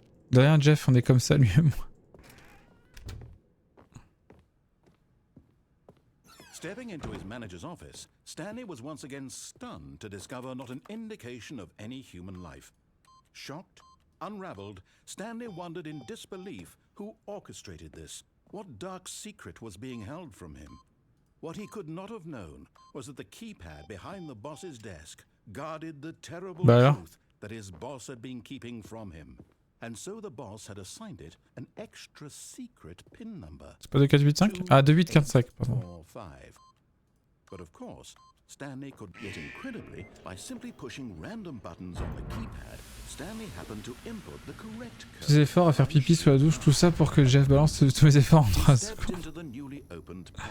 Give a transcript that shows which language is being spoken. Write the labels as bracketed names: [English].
[French] De rien, Jeff, on est comme ça, lui et moi. [English] Stepping into his manager's office, Stanley was once again stunned to discover not an indication of any human life. Shocked, unraveled, Stanley wondered in disbelief who orchestrated this. What dark secret was being held from him? What he could not have known was that the keypad behind the boss's desk guarded the terrible truth that his boss had been keeping from him. And so the boss had assigned it an extra secret pin number. [French] C'est pas 2485? Ah, 2845, pardon. [English] But of course, Stanley could get incredibly by simply pushing random buttons on the keypad. Stanley happened to input the correct code. [French] Tous efforts à faire pipi sous la douche, tout ça pour que Jeff balance tous mes efforts en 3 secondes.